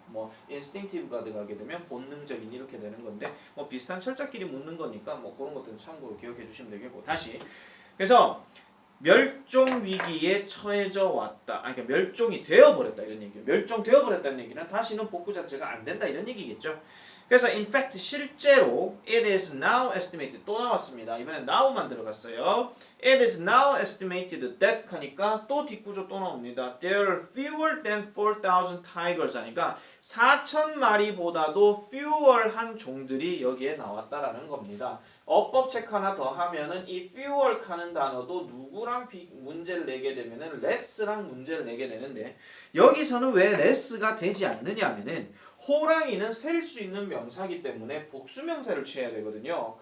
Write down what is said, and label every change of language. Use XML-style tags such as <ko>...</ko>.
<ko>뭐 instinctive가 들어가게 되면 본능적인 이렇게 되는 건데 뭐 비슷한 철자끼리 묻는 거니까 뭐 그런 것들은 참고로 기억해 주시면 되겠고 다시 그래서 멸종 위기에 처해져 왔다. 그러니까 멸종이 되어 버렸다 이런 얘기예요. 멸종되어 버렸다는 얘기는 다시는 복구 자체가 안 된다 이런 얘기겠죠. 그래서</ko> <en>in fact</en> <ko>실제로</ko> <en>it is now estimated</en> <ko>또 나왔습니다. 이번엔 now만 들어갔어요.</ko> <en>It is now estimated that</en> <ko>하니까 또 뒷구조 또 나옵니다.</ko> <en>There are fewer than 4,000 tigers</en> <ko>하니까 4,000마리보다도 fewer한 종들이 여기에 나왔다라는 겁니다. 어법 체크 하나 더 하면은 이 fewer 하는 단어도 누구랑 문제를 내게 되면은 less랑 문제를 내게 되는데 여기서는 왜 less가 되지 않느냐 하면은 호랑이는 셀 수 있는 명사이기 때문에 복수명사를 취해야 되거든요.</ko>